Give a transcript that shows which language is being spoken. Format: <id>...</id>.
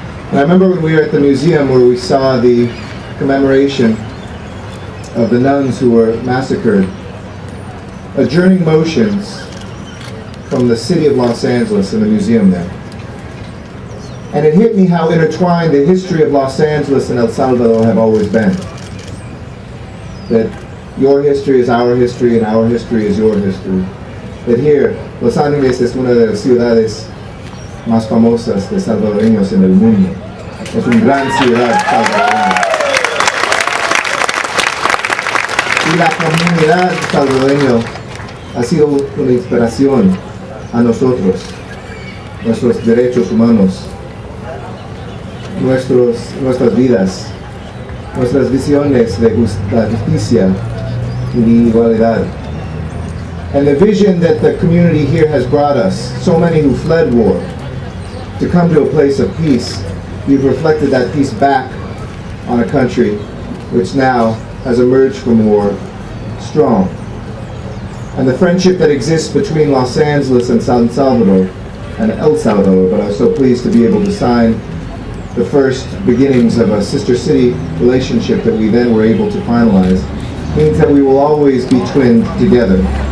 <en>And I remember when we were at the museum where we saw the commemoration of the nuns who were massacred, adjourning motions from the city of Los Angeles in the museum there. And it hit me how intertwined the history of Los Angeles and El Salvador have always been. That your history is our history and our history is your history. That here,</en> <es>Los Angeles es una de las ciudades más famosas de salvadoreños en el mundo. Es una gran ciudad salvadoreña. Y la comunidad salvadoreña ha sido una inspiración a nosotros, nuestros derechos humanos, nuestras vidas, nuestras visiones de la justicia y de igualdad.</es> <en>And the vision that the community here has brought us, so many who fled war, to come to a place of peace, you've reflected that peace back on a country which now has emerged from war strong. And the friendship that exists between Los Angeles and San Salvador and El Salvador, but I was so pleased to be able to sign the first beginnings of a sister city relationship that we then were able to finalize, means that we will always be twinned together.</en>